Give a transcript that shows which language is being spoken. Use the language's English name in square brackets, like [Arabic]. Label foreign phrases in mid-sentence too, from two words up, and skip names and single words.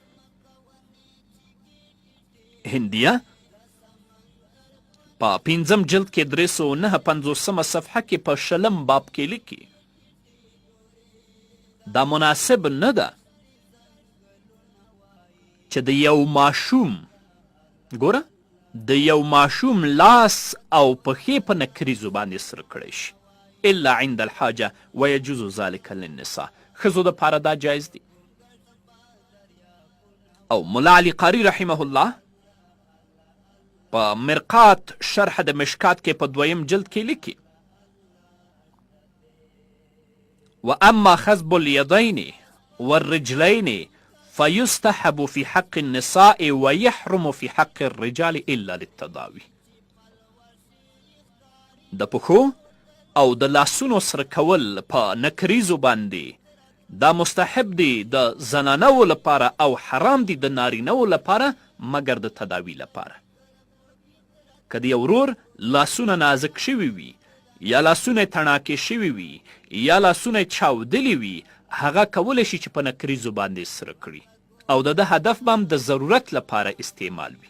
[Pashto] هندیه په 5م جلد کې 359 صفحه کې په 20 باب کې لیکي دا مناسب نه ده چې د یو ماشوم ګوره د یو ماشوم لاس او پښې په نکریزو باندې سره کړی شي [Arabic] الا عند الحاجه ويجوز ذلك للنساء. [Pashto] ښځو دپاره دا جایز دی. او ملا علي قاري [Arabic] رحمه الله [Pashto] په مرقات شرح د مشکات کې په 2م جلد کې لیکي [Arabic] واما خصب اليدين والرجلين فيستحب في حق النساء ويحرم في حق الرجال الا للتداوي. [Pashto] د پښو او د لاسونو سره کول په نکریزو باندې دا مستحب دی د زنانو لپاره او حرام دی د نارینهو لپاره مګر د تداوی لپاره. که د یو ورور لاسونه نازک شوي وي یا لاسونه تڼاکې شوي وي یا لاسونه چاودلي وي، هغه کولی شي چې په نکریزو باندې سره کړي او د ده هدف به هم د ضرورت لپاره استعمال وي.